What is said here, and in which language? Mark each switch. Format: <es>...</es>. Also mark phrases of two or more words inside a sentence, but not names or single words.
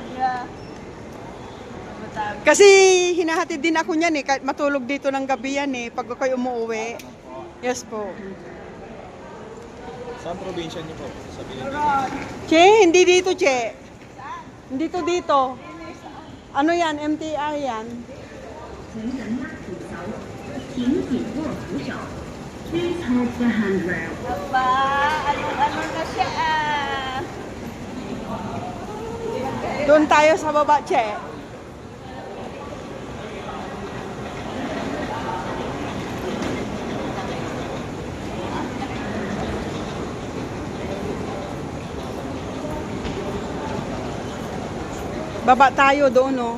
<tl>Kasi hinahatid din ako niyan eh, kahit matulog dito ng gabi yan eh, pag ako'y umuwi. Yes po. Saan probinsya niyo po? Sabihin niyo. Che, hindi dito, Che. Hindi to dito. Ano yan? MTR yan.</tl> <zh>乘人拉扶手，请紧握扶手。</zh> <en>Please hold the handrail.</en> <tl>Aba, ano na siya Doon tayo sa baba, Che. Baba tayo doon, no?</tl>